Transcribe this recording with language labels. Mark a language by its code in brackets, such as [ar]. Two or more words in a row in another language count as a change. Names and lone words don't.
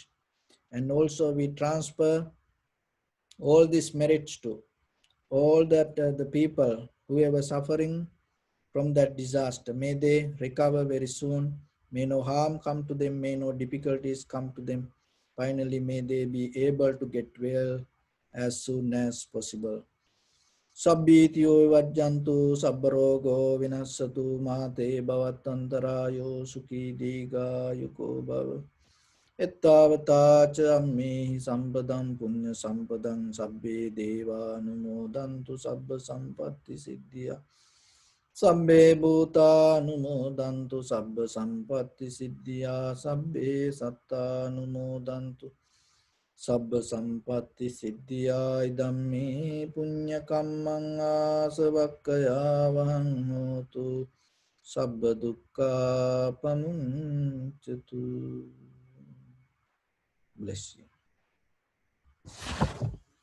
[en] And also we transfer all these merits to all that the people whoever suffering from that disaster, may they recover very soon. May no harm come to them, may no difficulties come to them. Finally, may they be able to get well as soon as possible. [pi] Sabbityo vajjantu sabbarogo vinassatu mate bhavatantarayo sukhi diga yuko bhav. Ettavata cha ammehi sampadam punya sampadam sabbe deva anumodantu sabba sampatti siddhya. Sabbe bhuta anumodantu sabba sampatti siddhya. Sabbe satta anumodantu sabba sampatti siddhya. Idammi punya kammang asavakkaya vahang hotu sabba dukkha pamuncatu. [en] Bless you.